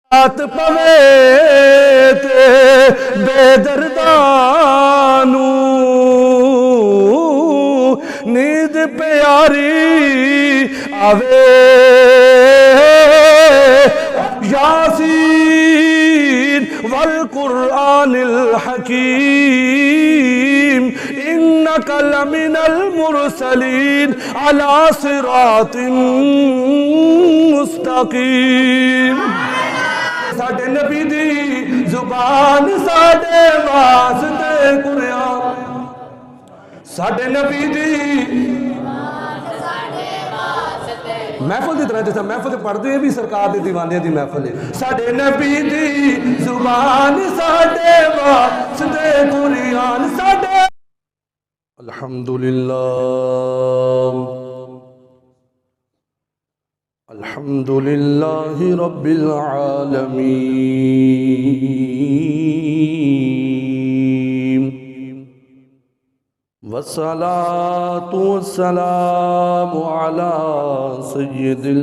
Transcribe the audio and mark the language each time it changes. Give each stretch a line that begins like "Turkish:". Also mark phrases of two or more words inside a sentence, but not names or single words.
Punjabi: رات پوے تے بے دردانو نیند پیاری آوے
Arabic: یاسین والقرآن الحکیم انک لمن المرسلین علی صراط
Punjabi: مستقیم ساڈے نبی دی زبان ساڈے واسطے قرآن ساڈے نبی دی محفل دی طرح جیسا محفل پڑھتے ہیں بھی سرکار دی دیوانے دی محفل ہے ساڈے نبی دی زبان ساڈے واسطے قرآن ساڈے
Arabic: الحمدللہ الحمدللہ رب العالمین والصلاة والسلام على سید